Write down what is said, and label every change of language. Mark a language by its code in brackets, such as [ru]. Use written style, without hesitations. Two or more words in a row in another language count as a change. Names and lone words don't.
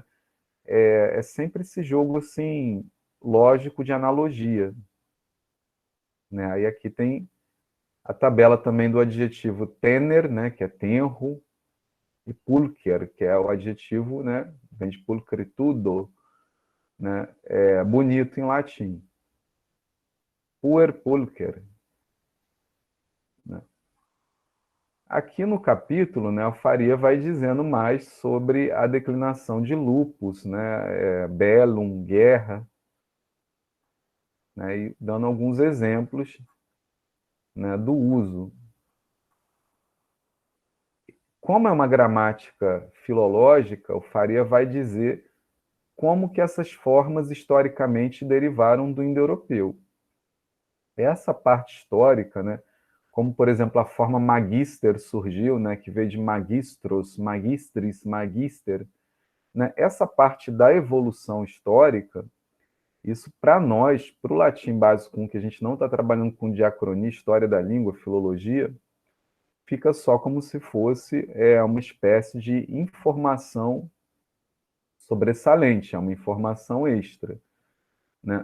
[pt] É sempre esse jogo, assim, lógico de analogia, né? Aí aqui tem a tabela também do adjetivo tener, né? Que é tenro, e pulcher, que é o adjetivo, né? Vem de pulchritudo, né? É bonito em latim. [la] Puer pulcher, [pt] né? Aqui no capítulo, né, o Faria vai dizendo mais sobre a declinação de lupus, né, bellum, guerra, né, e dando alguns exemplos, né, do uso. Como é uma gramática filológica, o Faria vai dizer como que essas formas historicamente derivaram do indo-europeu. Essa parte histórica, né, como, por exemplo, a forma magister surgiu, né, que veio de [la] magistros, magistris, magister, [pt] né, essa parte da evolução histórica, isso para nós, para o latim básico, que a gente não está trabalhando com diacronia, história da língua, filologia, fica só como se fosse uma espécie de informação sobressalente, é uma informação extra, né?